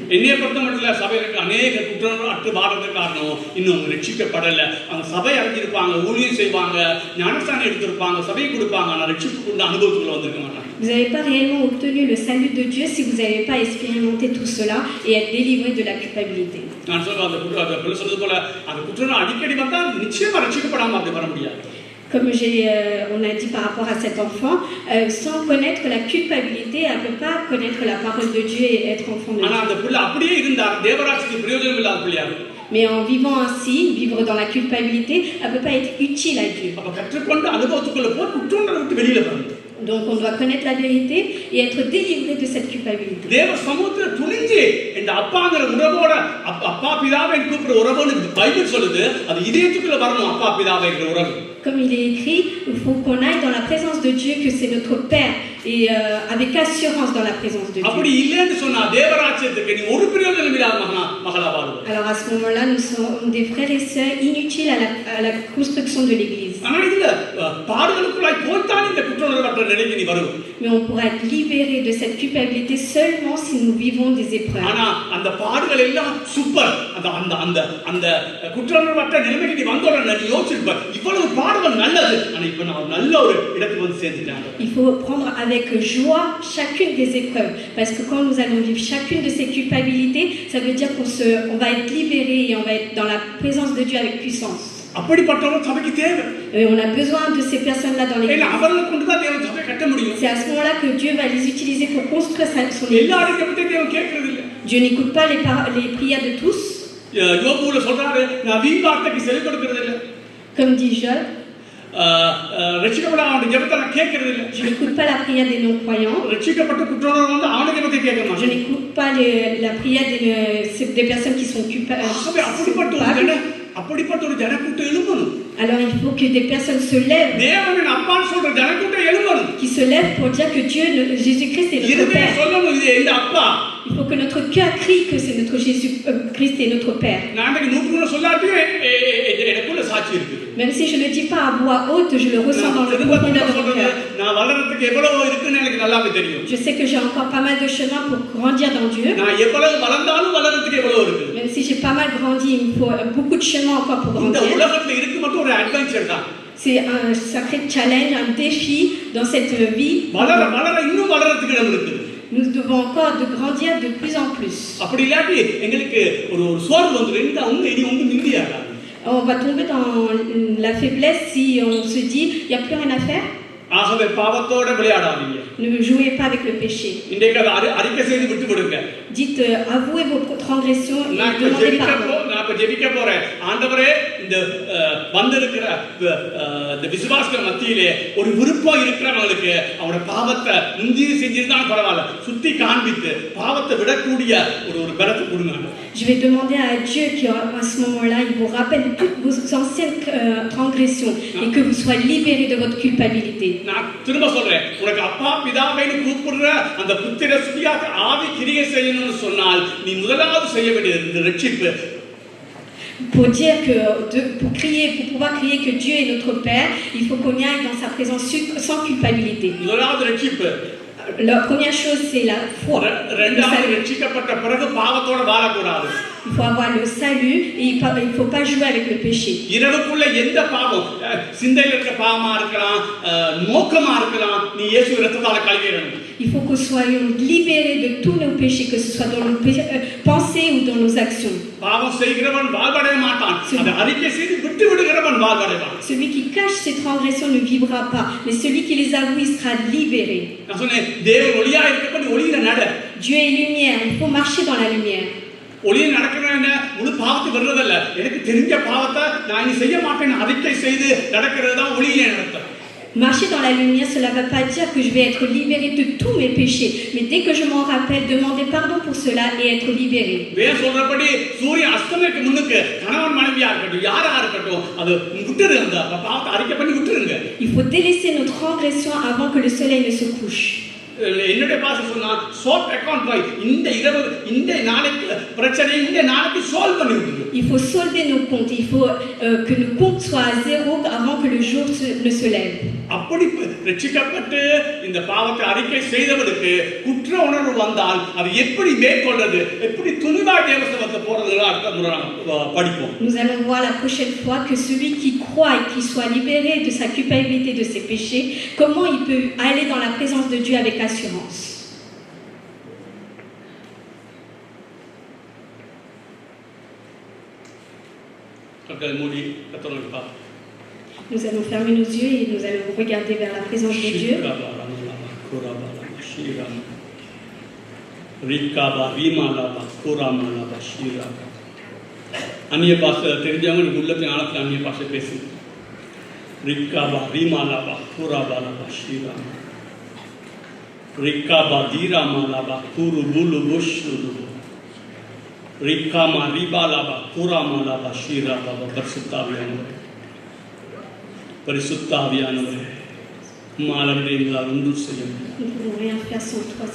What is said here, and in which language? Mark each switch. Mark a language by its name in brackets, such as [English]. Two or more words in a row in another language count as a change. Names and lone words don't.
[Tamil] என்னைய பொறுத்தமட்டில் சபையில அநேக குற்றங்கள் அற்று வாழ்றதுக்கு காரணம் இன்னும் ரட்சிக்கப்படல. அந்த சபை அறிஞ்சிருப்பாங்க, ஊழியம் செய்வாங்க, ஞானஸ்தானம் எடுத்திருப்பாங்க, சபை கொடுப்பாங்க, ஆனால் ரட்சிப்புக்குள்ள அனுபவத்துக்குள்ள வந்திருக்க மாட்டாங்க. [French] Vous n'avez pas réellement obtenu le salut de Dieu si vous n'avez pas expérimenté tout cela et être délivré de la culpabilité. [Tamil] நான் சொல்ற அந்த சொன்னது போல அந்த குற்றம் அடிக்கடி வந்தா நிச்சயமா ரட்சிக்கப்படாம அப்படி வர முடியாது. [French] Comme on a dit par rapport à cet enfant, sans connaître la culpabilité, elle ne peut pas connaître la parole de Dieu et être enfant de Dieu. [Tamil] ஆனா அந்த பிள்ளை அப்படியே இருந்தா தேவராஜ்யத்துக்கு பிரயோஜனம் இல்லாத பிள்ளையா இருக்கும். [French] Mais en vivant ainsi, vivre dans la culpabilité, elle ne peut pas être utile à Dieu. [Tamil] அப்ப கற்றுக்கொண்டு அனுபவத்துக்குள்ள போய் குற்றங்களை விட்டு வெளியில வரணும். [French] Donc on doit connaître la vérité et être délivré de cette culpabilité. [Tamil] தேவ சமூகத்துல துணிஞ்சு இந்த அப்பாங்கிற உறவோட அப்பா பிதாவை கூப்பிடுற உறவுன்னு பைபிள் சொல்லுது. அது இதயத்துக்குள்ள வரணும் அப்பா பிதாவைங்கிற உறவு. [French] Comme il est écrit, il faut qu'on aille dans la présence de Dieu, que c'est notre Père, et avec assurance dans la présence de Dieu. [Tamil] அப்படி இல்லைன்னு சொன்னா தேவராஜ்யத்துக்கு நீ ஒரு பிரயோஜனம் இல்லாத மகளா வாழ்வ. [French] Alors à ce moment-là, nous sommes des frères et sœurs inutiles à la construction de l'Église. [Tamil] ஆனா இதுல பாடுகளுக்குள்ளாய் போய்தான் இந்த குற்றவுணர்வற்ற நிலைக்கு நீ வருவ. [French] Mais on pourra être libéré de cette culpabilité seulement si nous vivons des épreuves. [Tamil] ஆனா அந்த பாடுகள் எல்லாம் சூப்பர். அந்த அந்த அந்த குற்றவுணர்வற்ற நிலைமைக்கு நீ வந்தோடனே நீ யோசிச்சிருப்ப இவ்வளவு பாடுகள் நல்லது. ஆனா இப்ப நான் நல்ல ஒரு இடத்துக்கு வந்து சேர்ந்துட்டேன். [French] Il faut prendre avec joie chacune des épreuves, parce que quand nous allons vivre chacune de ces culpabilités, ça veut dire on va être libéré et on va être dans la présence de Dieu avec puissance. [Tamil] அப்படிப்பட்டவங்க சபைக்கு தேவை. [French] Et on a besoin de ces personnes-là dans l'Église. [Tamil] ஏன்னா அவர்களை கொண்டு தான் தேவன் சபையை கட்ட முடியும். [French] C'est à ce moment-là que Dieu va les utiliser pour construire son Église. [Tamil] எல்லாரும் எப்படி தேவன் கேட்கிறது இல்ல. [French] Dieu n'écoute pas les prières de tous. [Tamil] யோபுல சொல்றாரு நான் வீண் வார்த்தைக்கு செவி கொடுக்கிறது இல்ல. [French] Comme dit Job, [Tamil] ரட்சிக்கப்படாத அவனுடைய ஜெபத்தை நான் கேட்கிறது இல்ல. [French] je n'écoute pas la prière des non-croyants. [Tamil] ரட்சிக்கப்பட்ட குற்றவாளிகள் வந்து அவனுடைய ஜெபத்தை கேட்க [French] Je [Tamil] மாட்டான். [French] n'écoute pas la prière des personnes qui sont [Tamil] அப்படிப்பட்ட ஒரு ஜனக்கூட்டம் எழும்பணும். [French] Alors il faut que des personnes se lèvent, [Tamil] தேவனின் அப்பான்னு சொல்ற ஜனக்கூட்டம் எழும்பணும். [French] qui se lèvent pour dire que Jésus-Christ est notre Père. [Tamil] சொல்லணும் இது எங்க அப்பா. [French] Il faut que notre cœur crie que c'est notre Jésus-Christ est notre Père. [Tamil] நான் இன்னைக்கு நூற்றுக்குள்ள சொல்லாட்டியும் எனக்குள்ள சாட்சி இருக்கு. [French] Même si je ne le dis pas à voix haute, je le ressens dans le profondeur de mon cœur. [Tamil] நான் வளரத்துக்கு எவ்வளவு இருக்குன்னு எனக்கு நல்லாவே தெரியும். [French] Je sais que j'ai encore pas mal de chemin pour grandir dans Dieu. [Tamil] நான் எவ்வளவு வளர்ந்தாலும் வளரத்துக்கு எவ்வளவு இருக்கு. [French] Même si j'ai pas mal grandi, il me faut beaucoup de chemin encore pour [Tamil] இந்த [French] grandir. [Tamil] உலகத்துல இருக்கு மட்டும் ஒரு அட்வென்ச்சர் தான். [French] C'est un sacré challenge, un défi dans cette vie. [Tamil] வளர இன்னும் வளரத்துக்கு இடம் இருக்கு. [French] Nous devons encore de grandir de plus en plus. [Tamil] அப்படி இல்லாட்டி எங்களுக்கு ஒரு சோர்வு வந்துரும். இந்த அவங்க இனி ஒண்ணும் நிந்தியாடா. [French] On va tomber dans la faiblesse si on se dit il y a plus rien à faire. [Tamil] ஆகவே பாவத்தோட விளையாடாதீங்க. [French] Ne jouez pas avec le péché. [Tamil] இன்றைக்கு அறிக்கை செய்து விட்டு விடுங்க. Dites avouez vos transgressions et demandez pardon. நான் ஜெபிக்க போறேன். ஆண்டவரே இந்த வந்திருக்கிற இந்த விசுவாச மத்தியிலே ஒரு விருப்பம் இருக்கிறவங்களுக்கு அவரோட பாவத்தை முந்திரி செஞ்சிருந்தாலும் பரவாயில்ல சுத்தி காண்பித்து பாவத்தை விடக்கூடிய ஒரு பலத்தை கொடுங்க. [French] Je vais demander à Dieu qu'à ce moment-là, il vous rappelle toutes vos anciennes transgressions et que vous soyez libérés de votre culpabilité. [Tamil] நான் திரும்ப சொல்றேன் உனக்கு அப்பா பிதாவைன்னு கூப்பிடுற அந்த புத்திர சுத்தியாக ஆவி கிரியை செய்யணும்னு சொன்னால் நீ முதலாவது செய்ய வேண்டியது ரட்சிப்பு. [French] Pour dire que pour pouvoir crier que Dieu est notre Père, il faut qu'on y aille dans sa présence sans culpabilité. [Tamil] முதலாவது ரட்சிப்பு. [French] La première chose c'est la foi. [Tamil] இரண்டாவது ரட்சிக்கப்பட்ட பிறகு பாவத்தோட வாழக்கூடாது. [French] Il faut avoir le salut et il ne faut pas jouer avec le péché. [Tamil] இரவுக்குள்ள எந்த பாவம் சிந்தையில இருக்க பாவமா இருக்கலாம் நோக்கமா இருக்கலாம் நீ இயேசு இரத்தத்தால கழுவிடணும். [French] Il faut que nous soyons libérés de tous nos péchés, que ce soit dans nos pensées ou dans nos actions. [Tamil] பாவம் செய்கிறவன் வாழ்வடைய மாட்டான். அதை அறிக்கை செய்து விட்டு விடுகிறவன் வாழ்வடைவான். [French] Celui qui cache ses transgressions ne vivra pas, mais celui qui les avoue il sera libéré. [Tamil] நான் சொன்னேன் தேவன் ஒளியா இருக்கப்ப ஒளியில நட. [French] Dieu est lumière, il faut marcher dans la lumière. [Tamil] ஒளியில் நடக்கிறேன்னு முழு பாவத்தை வர்றதல்ல. எனக்கு தெரிஞ்ச பாவத்தை நான் இனி செய்ய மாட்டேன்னு அறிக்கை செய்து நடக்கிறது தான் ஒளியிலே நடத்த. [French] Marcher dans la lumière, cela ne veut pas dire que je vais être libéré de tous mes péchés. Mais dès que je m'en rappelle, demander pardon pour cela et être libéré. [Tamil] வேதம் சொல்றபடி சூரியன் அஸ்தமனத்துக்கு முன்னுக்கு கணவன் மனைவியா இருக்கட்டும் யாரா இருக்கட்டும் அது விட்டுருங்க. அந்த பாவத்தை அறிக்கை பண்ணி விட்டுருங்க. [French] Il faut délaisser nos transgressions avant que le soleil ne se couche. [Tamil] என்னுடைய பாஷை சொன்னா [English] short account [Tamil] பாய் இந்த இரவு இந்த நாளைக்கு பிரச்சனை இந்த நாளைக்கு சால்வ் பண்ணி விட்டுரு. [French] Il faut solder nos comptes. Il faut que nos comptes soient à zéro avant que le jour ne se lève. [Tamil] அப்படி ரட்சிக்கப்பட்டு இந்த பாவத்தை அறிக்கை செய்தவனுக்கு குற்ற உணர்வு வந்தால் அது எப்படி மேற்கொள்றது, எப்படி துணிவாய் தேவசனத்தை போறது அடுத்த முறை படிப்போம். [French] Nous allons voir la prochaine fois que celui qui croit et qui soit libéré de sa culpabilité, de ses péchés, comment il peut aller dans la présence de Dieu avec assurance. Nous allons fermer nos yeux et nous allons regarder vers la présence de Dieu. [Tamil] அந்நிய பாஷை தெரிஞ்சவங்க நீங்க உள்ளத்தின் ஆழத்தில் அந்நிய பாஷை பேசுங்க. ரிக்காபா ரீமாலாபா கூராபாலாபா ஸ்ரீராமா ரிக்காபா தீராமாலாபா கூரு புலு புஷ்ரு ரிக்காமா ரிபாலாபா கூராமாலாபா ஸ்ரீராபா பரிசுத்தாவியானவரே, பரிசுத்தாவியானவரே மாலண்டே எங்களால் ஒன்றும் செய்ய முடியாது.